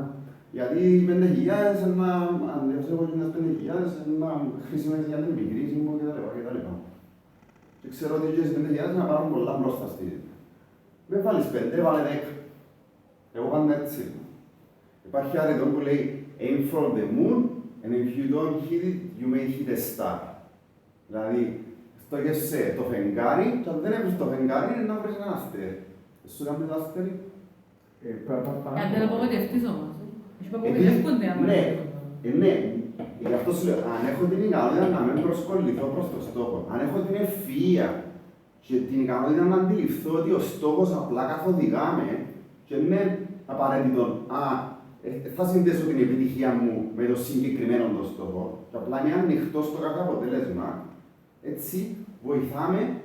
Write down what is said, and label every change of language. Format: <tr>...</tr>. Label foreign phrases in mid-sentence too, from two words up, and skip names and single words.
<el>Γιατί οι 5.000 αν έχω και τις 5.000 να χρησιμεύει για την επιχειρήση μου κτλ. Και ξέρω ότι οι 5.000 να πάρουν πολλά μπροστά στη ζωή. Με βάλεις 5, βάλε 10. Εγώ πάντα έτσι. Υπάρχει άρρητο που λέει</el> <en>aim for the moon and if you don't hit it, you may hit a star.</en> <el>Δηλαδή, στόχεσαι το φεγγάρι και αν δεν έβρεις το φεγγάρι είναι να βρεις ένα αστέρι. Σου κάνει το αστέρι. Αν δεν απογοητευτείς όμως. Έχει που απογοητεύκονται άμα ναι, γι' αυτό σου λέω, αν έχω την ικανότητα να μην προσκοληθώ προς το στόχο, αν έχω την ευφυΐα και την ικανότητα να αντιληφθώ ότι ο στόχος απλά καθοδηγά με και δεν είναι απαραίτητο, θα συνδέσω την επιτυχία μου με το συγκεκριμένο το στόχο και απλά είναι ανοιχτό στο κάθε αποτέλεσμα, έτσι βοηθάμε.</el>